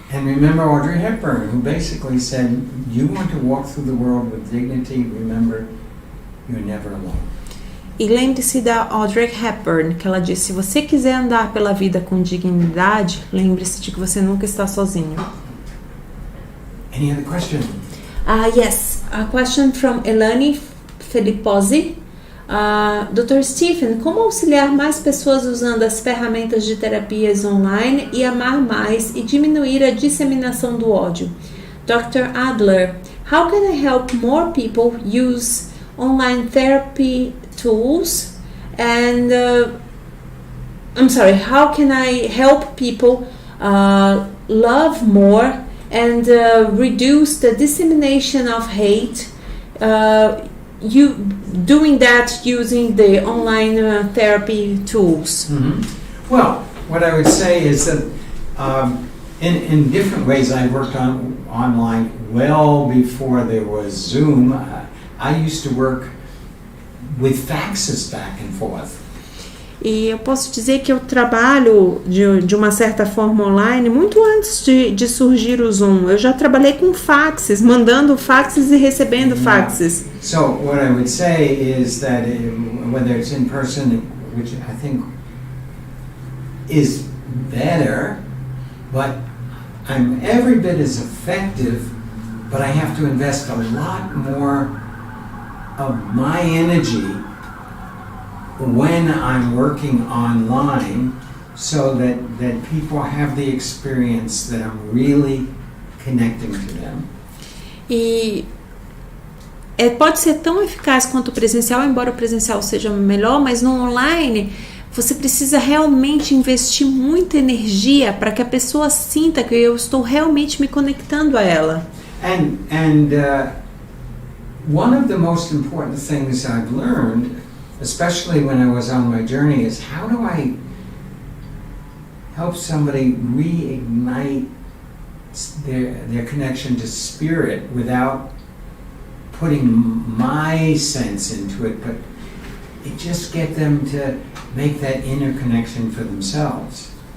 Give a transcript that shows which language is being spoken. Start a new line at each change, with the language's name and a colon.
English: And remember Audrey Hepburn, who basically said, you want to walk through the world with dignity, remember, you're never alone.
Portuguese: E lembre-se da Audrey Hepburn, que ela disse, se você quiser andar pela vida com dignidade, lembre-se de que você nunca está sozinho.
English: Any other question? Yes, a question from Elane Filipposi. Dr.
Portuguese: Stephen, como auxiliar mais pessoas usando as ferramentas de terapias online e amar mais e diminuir a disseminação do ódio?
English: Dr. Adler, how can I help more people use online therapy tools? And how can I help people love more and reduce the dissemination of hate? You doing that using the online therapy tools. Mm-hmm. Well, what I would say is that in different ways I worked online well before there was Zoom. I used to work with faxes back and forth.
Portuguese: E eu posso dizer que eu trabalho de uma certa forma online muito antes de surgir o Zoom. Eu já trabalhei com faxes, mandando faxes e recebendo faxes.
English: So what I would say is that whether it's in person, which I think is better, but I'm every bit as effective, but I have to invest a lot more of my energy when I'm working online so that people have the experience that I'm really connecting to them.
Portuguese: E pode ser tão eficaz quanto o presencial, embora o presencial seja melhor, mas no online você precisa realmente investir muita energia para que a pessoa sinta que eu estou realmente me conectando a ela.
English: And one of the most important things I've learned, especially when I was on my journey, is how do I help somebody reignite their connection to spirit without putting my sense into it, but it just get them to make that inner connection for themselves.